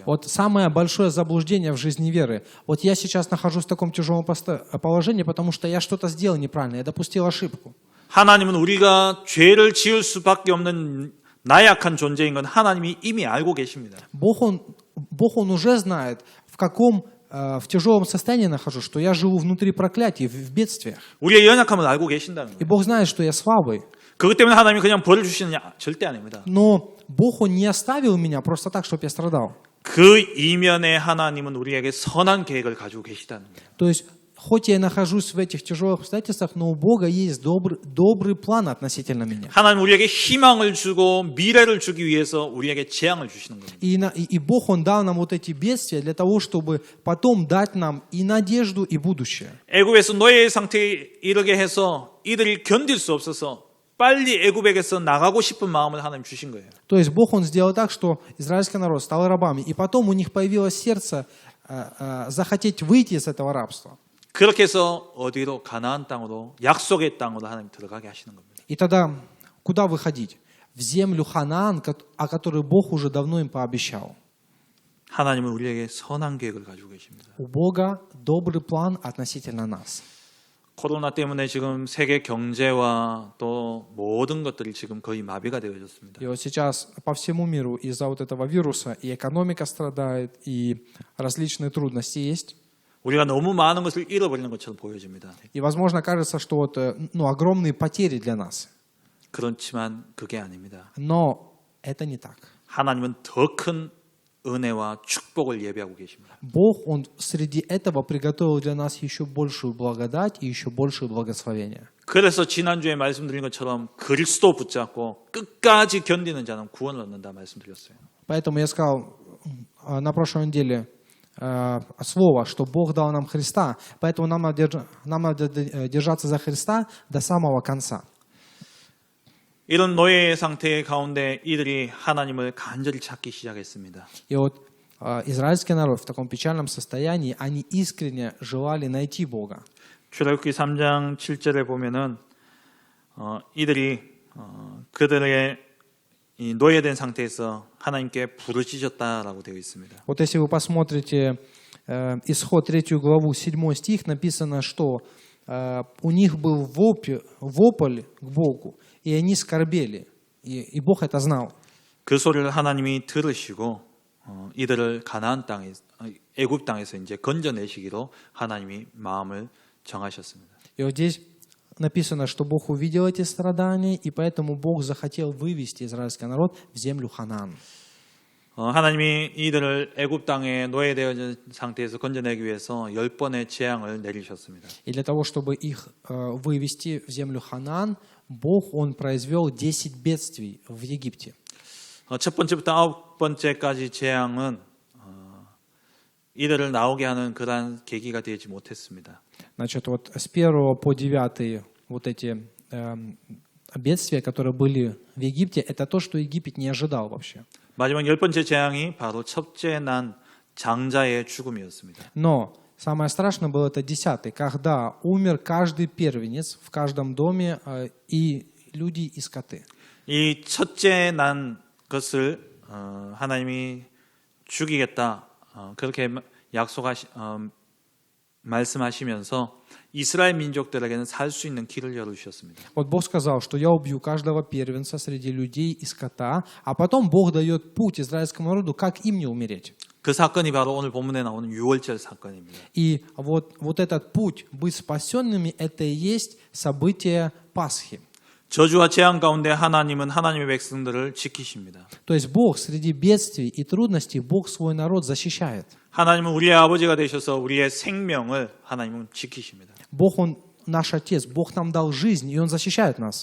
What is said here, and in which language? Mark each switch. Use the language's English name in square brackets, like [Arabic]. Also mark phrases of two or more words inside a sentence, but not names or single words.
[Russian] Вот самое большое заблуждение в жизни веры. Вот я сейчас нахожусь в таком тяжелом положении, потому что я что-то сделал неправильно, я допустил ошибку. [Korean] 하나님은 우리가 죄를 지을 수밖에 없는 나약한 존재인 건 하나님이 이미 알고 계십니다. [Russian] Бог он уже знает, в тяжелом состоянии нахожусь, что я живу внутри проклятий, в бедствиях. [Korean] 우리의 연약함을 알고 계신다는 [Russian] И [Korean] 거예요. [Russian] Бог знает, что я слабый. [Korean] 그것 때문에 하나님이 그냥 벌을 주시느냐? 절대 아닙니다. [Russian] Но Бог, Он не оставил меня просто так, чтобы я страдал. [Korean] 그 이면에 하나님은 우리에게 선한 계획을 가지고 계시다는 거예요. [Russian] То есть, хоть я и нахожусь в этих тяжелых обстоятельствах, но у Бога есть добрый план относительно меня. [Korean] 하나님 우리에게 희망을 주고 미래를 주기 위해서 우리에게 재앙을 주시는 겁니다. [Russian] И Бог, Он дал нам вот эти бедствия для того, чтобы потом дать нам и надежду, и будущее. [Korean] 애굽에서 노예의 상태에 이르게 해서 이들이 견딜 수 없어서 빨리 애굽에게서 나가고 싶은 마음을 하나님 주신 거예요. [Russian] То есть Бог, Он сделал так, что израильский народ стал рабами, и потом у них появилось сердце захотеть выйти из этого рабства. [Korean] 그렇게 해서 어디로 가나안 땅으로 약속의 땅으로 하나님 들어가게 하시는 겁니다. [Russian] И тогда куда выходить? В землю Ханаан, о которой Бог уже давно им пообещал. [Korean] 하나님은 우리에게 선한 계획을 가지고 계십니다. [Russian] У Бога добрый план относительно нас. [Korean] 코로나 때문에 지금 세계 경제와 또 모든 것들이 지금 거의 마비가 되어졌습니다. [Russian] И вот сейчас по всему миру из-за вот этого вируса и экономика страдает, и различные трудности есть. [Korean] 우리가 너무 많은 것을 잃어버리는 것처럼 보여집니다. [Russian] И, возможно, кажется, что вот, огромные потери для нас. [Korean] 그렇지만 그게 아닙니다. [Russian] Но это не так. [Korean] 하나님은 더 큰 은혜와 축복을 예비하고 계십니다. [Russian] Бог, Он среди этого приготовил для нас еще большую благодать и еще большее благословение. [Korean] 그래서 지난주에 말씀드린 것처럼 그리스도 붙잡고 끝까지 견디는 자는 구원을 얻는다 말씀드렸어요. [Russian] Поэтому я сказал на прошлой неделе слово, что Бог дал нам Христа, поэтому нам надо держаться за Христа до самого конца. [Korean] 이런 노예의 상태 가운데 이들이 하나님을 간절히 찾기 시작했습니다. [Russian] И вот израильский народ в таком печальном состоянии, они искренне желали найти Бога. [Korean] 출애굽기 3장 7절에 보면은 이들이 그들의 이 노예된 상태에서 하나님께 부르짖었다라고 되어 있습니다. [Russian] Вот если вы посмотрите Исход 3 главу, 7 стих, написано, что у них был вопль к Богу, и они скорбели, и Бог это знал. [Korean] 그 소리를 하나님이 들으시고 이들을 가나안 땅에 애굽 땅에서 이제 건져내시기로 하나님이 마음을 정하셨습니다. [Russian] И вот здесь написано, что Бог увидел эти страдания, и поэтому Бог захотел вывести израильский народ в землю Ханаан. [Korean] 하나님이 이들을 애굽 땅에 노예되어진 상태에서 건져내기 위해서 10번의 재앙을 내리셨습니다. [Russian] И для того, чтобы их вывести в землю Ханаан, Бог, Он произвел 10 бедствий в Египте. [Korean] 첫 번째부터 9번째까지 재앙은 이들을 나오게 하는 그러한 계기가 되지 못했습니다. [Russian] Значит, вот с 1 по 9 вот эти бедствия, которые были в Египте, это то, что Египет не ожидал вообще. [Korean] 마지막 10번째 재앙이 바로 첫째 난 장자의 죽음이었습니다. [Russian] Но самое страшное было это 10-й, когда умер каждый первенец в каждом доме, и люди, и скоты. [Korean] 이 첫째 난 것을 하나님이 죽이겠다 그렇게 말씀하시면서 이스라엘 민족들에게는 살 수 있는 길을 열어주셨습니다. [Russian] Вот Бог сказал, что я убью каждого первенца среди людей и скота, а потом Бог дает путь израильскому народу, как им не умереть. [Korean] 그 사건이 바로 오늘 본문에 나오는 유월절 사건입니다. [Russian] И вот этот путь быть спасенными, это и есть событие Пасхи. [Korean] 저주와 재앙 가운데 하나님은 하나님의 백성들을 지키십니다. [Russian] То есть Бог среди бедствий и трудностей, Бог свой народ защищает. [Korean] 하나님은 우리의 아버지가 되셔서 우리의 생명을 하나님은 지키십니다. [Russian] Бог, Он наш Отец, Бог нам дал жизнь, и Он защищает нас.